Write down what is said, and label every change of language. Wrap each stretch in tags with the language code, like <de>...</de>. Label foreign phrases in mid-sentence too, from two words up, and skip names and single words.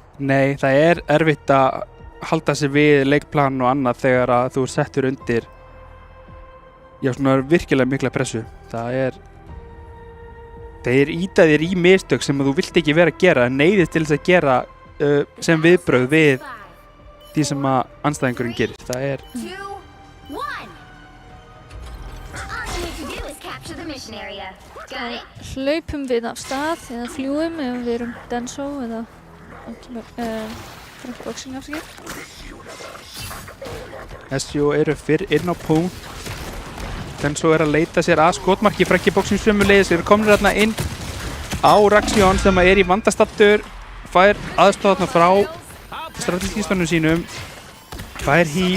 <is>nei, það er erfitt að halda sig við leikplan og annað þegar að þú settur undir svona virkilega mikla pressu. Þeir ýta þér í mistök sem þú vilt ekki vera að gera, neyðist til þess að gera sem viðbrögð við því sem að andstæðingurinn gerir. Það er 2, 1.</is> <en>All you need to do is capture the mission area. Got it?</en> <is>Hlaupum við af stað eða fljúum ef við erum Denso eða Frankie Boxing afsakið. SJO eru fyrr inn á punkt. Denso er að leita sér að skotmarki. Frankie Boxing sömuleiðis eru komnir þarna inn á Raxion sem er í vandastattur, fær aðstoð þarna frá strategístunum sínum, fær heal.</is>